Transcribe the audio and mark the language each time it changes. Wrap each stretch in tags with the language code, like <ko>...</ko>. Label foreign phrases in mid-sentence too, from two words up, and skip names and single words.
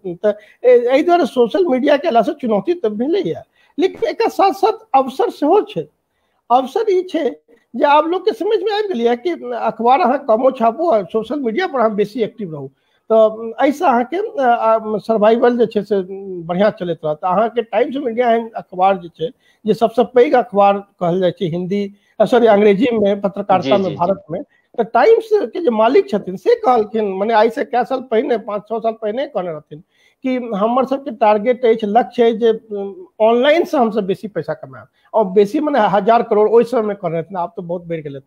<mai>तऽ एहि दुआरे</mai> <en>social media</en> <mai>के अलावा चुनौती तऽ भेलैया, लेकिन एकर साथ साथ अवसर सेहो छै। अवसर ई छै जे आब लोग के समझ में आबि गेलै कि अखबार अहाँ कमो छापू और</mai> <en>social media</en> <mai>पर अहाँ बेसी एक्टिव रहू, तो एहिसँ अहाँके सर्वाइवल जे छै से बढ़िया चलैत रहत। अहाँके टाइम्स ऑफ इंडिया एहन अखबार जे छै, जे सबसे पैघ अखबार कहल जाइ छै हिंदी, सॉरी अंग्रेजी में पत्रकारिता में भारत में, तो टाइम्स के जे मालिक छथिन से कहलखिन, माने आई से कए साल पहिने, 5-6 साल पहिने कहने रहथिन कि हमर सबके टारगेट अछि, लक्ष्य है जे ऑनलाइन से हमसे बेसी पैसा कमाएब, और बेसी माने 1000 करोड़ ओहि समय कहने रहथिन, आब तो बहुत बढ़ि गेल हेतै।</mai>